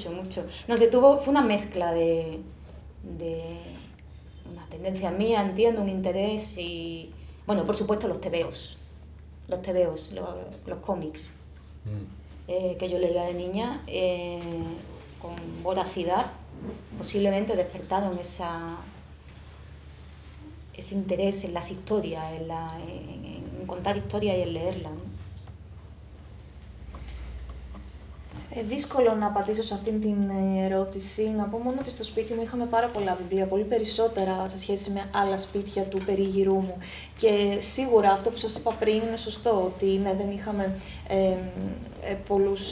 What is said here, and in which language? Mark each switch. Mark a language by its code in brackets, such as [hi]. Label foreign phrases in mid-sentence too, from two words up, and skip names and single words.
[es] No sé, fue una mezcla de una tendencia mía, entiendo, un interés y, bueno, por supuesto los tebeos, los cómics que yo leía de niña con voracidad, posiblemente despertaron ese interés en las historias, en contar historias y en leerlas, ¿no? [el] Δύσκολο να απαντήσω σε αυτήν την ερώτηση. Να πω μόνο ότι στο σπίτι μου είχαμε πάρα πολλά βιβλία, πολύ περισσότερα σε σχέση με άλλα σπίτια του περίγυρού μου. Και σίγουρα αυτό που σας είπα πριν είναι σωστό, ότι ναι, δεν είχαμε πολλούς...